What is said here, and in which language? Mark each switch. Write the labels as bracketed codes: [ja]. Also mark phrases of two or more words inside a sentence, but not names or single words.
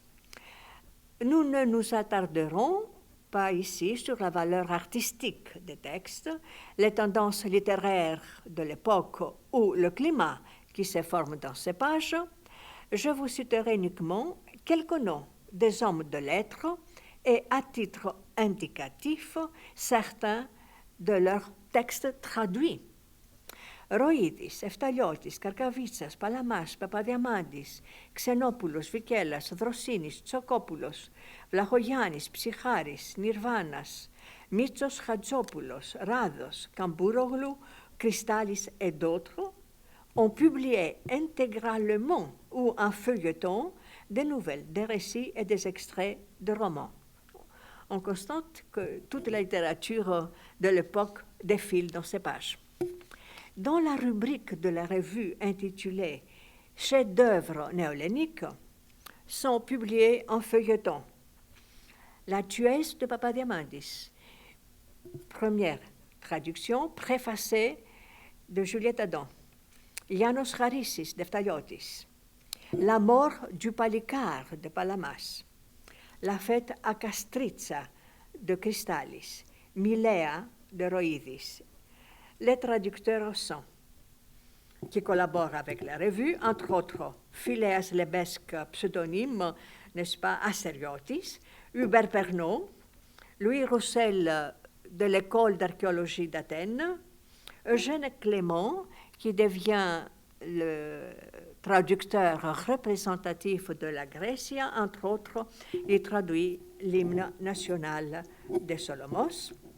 [fr] Nous ne nous attarderons pas ici sur la valeur artistique des textes, les tendances littéraires de l'époque ou le climat qui se forme dans ces pages. Je vous citerai uniquement quelques noms des hommes de lettres et, à titre indicatif, certains de leurs textes traduits. Ροίδης, Εφταλιώτης, Καρκαβίτσας, Παλαμάς, Παπαδιαμάντης, Ξενόπουλος, Βικέλας, Δροσίνης, Τσοκόπουλος, Βλαχογιάννης, Ψυχάρης, Νιρβάνας, Μίτσος Χατζόπουλος, Ράδος, Καμπούρογλου, Κρυστάλης et d'autres ont publié intégralement ou en feuilleton des nouvelles, des récits et des extraits de romans. On constate que toute la littérature de l'époque défile dans ces pages. Dans la rubrique de la revue intitulée « Chefs-d'œuvre néohelléniques » sont publiés en feuilleton La Tuesse de Papadiamandis, première traduction préfacée de Juliette Adam, Yanos Charissis d'Eftaliotis, La mort du Palicare de Palamas, La fête à Castritza de Crystallis, Milea de Roïdis. Les traducteurs sont, qui collaborent avec la revue, entre autres Phileas Lebesque, pseudonyme, n'est-ce pas, Asseriotis, Hubert Pernot, Louis Roussel de l'École d'archéologie d'Athènes, Eugène Clément, qui devient le traducteur représentatif de la Grécia, entre autres, il traduit l'hymne national de Solomos.